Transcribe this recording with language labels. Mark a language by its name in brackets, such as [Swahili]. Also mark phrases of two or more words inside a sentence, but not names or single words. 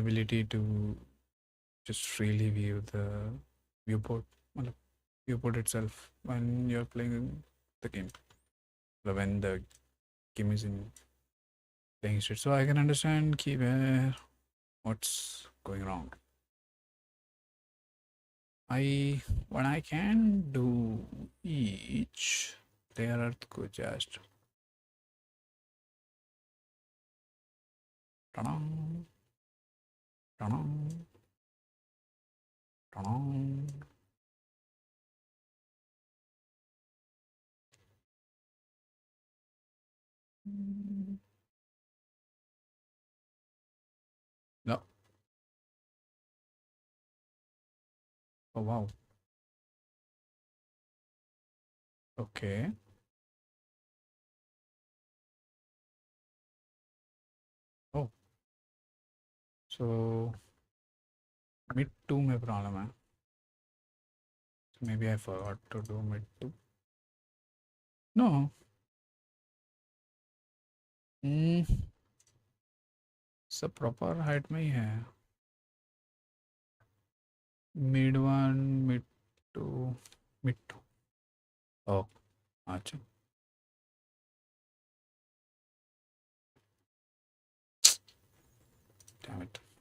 [English] ability to just freely view the viewport, well, viewport itself when you're playing the game, when the game is in playing state, so I can understand where what's going wrong. What I can do each layer earth को just ta-dang, ta-dang, ta-dang. No. Oh wow. Okay. Oh, so mid 2 में problem है. So maybe I forgot to do mid 2. No. [Hindi] सब [English] proper height [Hindi] में ही है. [English] Mid 1, mid 2, mid 2. Oh, अच्छा. Damn it.